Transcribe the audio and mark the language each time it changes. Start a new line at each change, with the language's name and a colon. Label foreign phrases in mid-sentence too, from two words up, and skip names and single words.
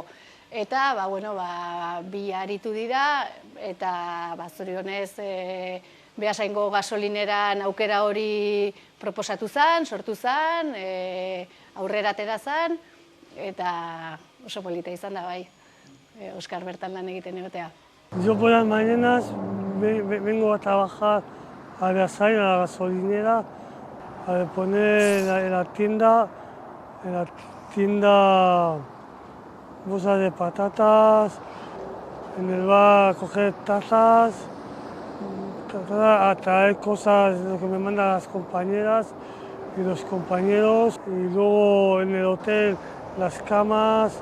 Basque: Eta bi aritu dira eta zorionez Beasaingo gasolineran aukera hori proposatu zen, sortu zen, aurrera atera zen eta oso polita izan da bai. Oskar bertan lan egiten egotea.
Spanish: Yo por las mañanas vengo a trabajar a Beasain, a la gasolinera, a poner en la tienda bolsas de patatas, en el bar a coger tazas, a traer cosas, lo que me mandan las compañeras, y los compañeros, y luego en el hotel las camas.